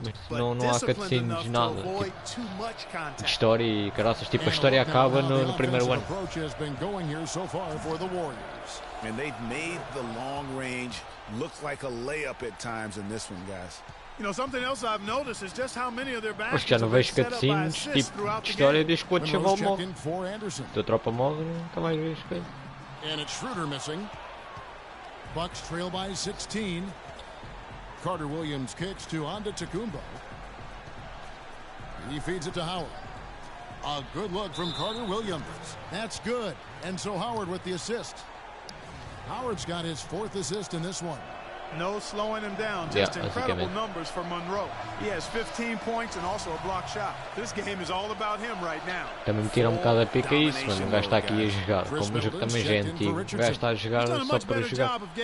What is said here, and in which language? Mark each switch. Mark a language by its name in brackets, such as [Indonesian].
[Portuguese] Não há cutscenes, nada. Tipo, de história e caraças, tipo, a história acaba no primeiro ano. [English] And they've made the long range look like a layup at times in this one, guys. You know, something else I've noticed is just how many of their baskets [Portuguese] já não vejo cutscenes, tipo, de história desde que o chaval morre. Tua tropa morre, nunca mais vejo coisa. [English] And it's Schroeder missing. Bucks trail by 16. Carter Williams kicks to Antetokounmpo. He feeds it to Howard. A good look from Carter Williams. That's good. And so Howard with the assist. Howard's got his 4th assist in this one. No slowing him down, just incredible numbers for Monroe. He has 15 points and also a block shot. This game is all about him right now. [Portuguese] Também me tira bocado a pica isso, mano. O gajo está aqui a jogar. Como o jogo também já é antigo, o gajo está a jogar só para jogar.